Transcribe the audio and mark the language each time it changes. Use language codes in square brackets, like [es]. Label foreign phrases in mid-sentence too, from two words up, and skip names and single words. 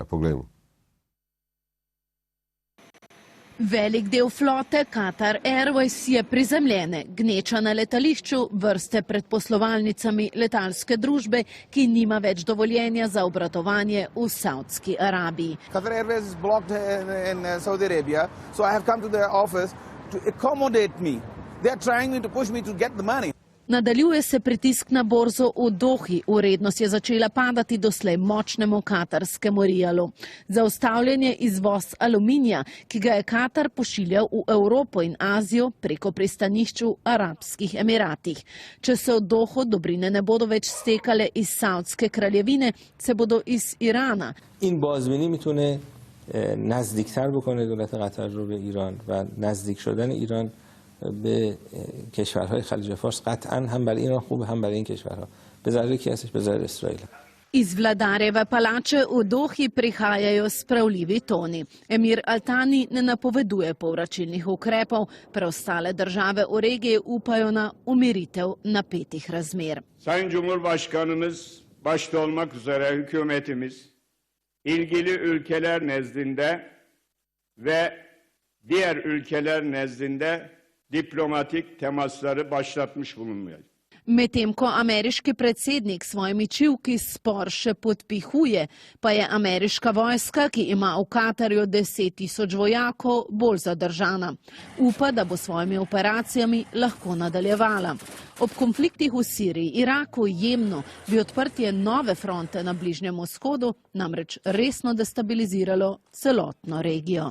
[sl] Poglejmo. Velik del flote Qatar Airways je prizemljene, gneča na letališču, vrste pred poslovalnicami letalske družbe, ki nima več dovoljenja za obratovanje v Saudski Arabiji. [en] Qatar Airways is blocked in Saudi Arabia, so I have come to their office to accommodate me. They are trying to push me to get the money. [sl] Nadaljuje se pritisk na borzo v Dohi. Vrednost je začela padati doslej močnemu katarskemu rialu. Zaustavljen je izvoz aluminija, ki ga je Katar pošiljal v Evropo in Azijo preko pristanišč v Arabskih Emiratih. Če se v Doho dobrine ne bodo več stekale iz Saudske kraljevine, se bodo iz Irana. [fa] این بازبینی میتونه نزدیکتر بکنه دولت قطر رو به ایران و نزدیک شدن ایران به کشورهای خلیج فارس قطعا هم برای ایران خوبه هم برای این کشورها به ضرر کی هستش به ضرر اسرائیل. [sl] Iz vladarjeve palače v Dohi prihajajo spravljivi toni. Emir Al-Thani ne napoveduje povračilnih ukrepov, preostale države v regiji upajo na umiritev napetih razmer. [tr] Sayın Cumhurbaşkanımız başta olmak üzere hükümetimiz ilgili ülkeler nezdinde ve diğer ülkeler nezdinde diplomatik temasları başlatmış bulunmuyor. [sl] Medtem ko ameriški predsednik svojimi čivki spor še podpihuje, pa je ameriška vojska, ki ima v Katarju 10.000 vojakov, bolj zadržana. Upa, da bo svojimi operacijami lahko nadaljevala. Ob konfliktih v Siriji, Iraku, Jemnu bi odprtje nove fronte na Bližnjem vzhodu namreč resno destabiliziralo celotno regijo.